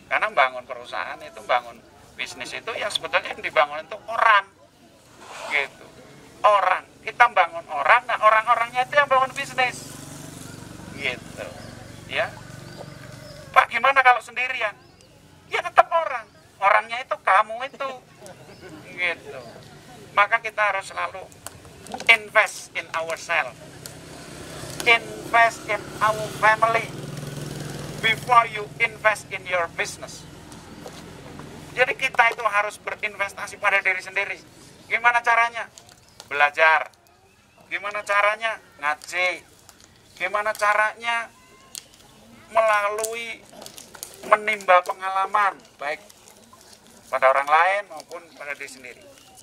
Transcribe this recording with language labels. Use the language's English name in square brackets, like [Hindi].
[Indonesian] Karena bangun perusahaan itu, bangun bisnis itu ya sebetulnya yang dibangun itu orang gitu. Orang, kita bangun orang, nah orang-orangnya itu yang bangun bisnis gitu ya. Pak gimana kalau sendirian? Ya tetap orang, orangnya itu kamu itu gitu. Maka kita harus selalu [English] invest in ourselves, invest in our family before you invest in your business. [Indonesian] Jadi kita itu harus berinvestasi pada diri sendiri. Gimana caranya? Belajar. Gimana caranya? Ngaji. Gimana caranya? Melalui menimba pengalaman baik pada orang lain maupun pada diri sendiri.